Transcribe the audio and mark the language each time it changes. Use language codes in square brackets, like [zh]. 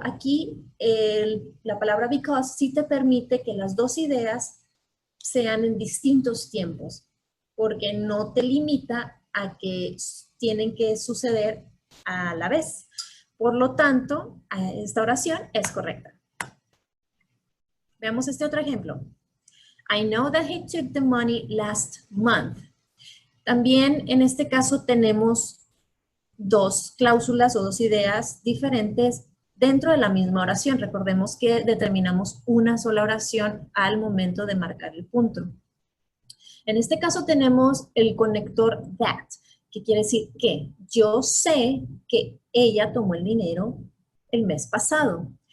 [es] Aquí la palabra because sí te permite que las dos ideas sean en distintos tiempos, porque no te limita a que tienen que suceder a la vez. Por lo tanto, esta oración es correcta. Veamos este otro ejemplo. [en] I know that he took the money last month. [es] También en este caso tenemos dos cláusulas o dos ideas diferentes dentro de la misma oración. Recordemos que determinamos una sola oración al momento de marcar el punto. En este caso tenemos el conector that, que quiere decir que yo sé que ella tomó el dinero el mes pasado.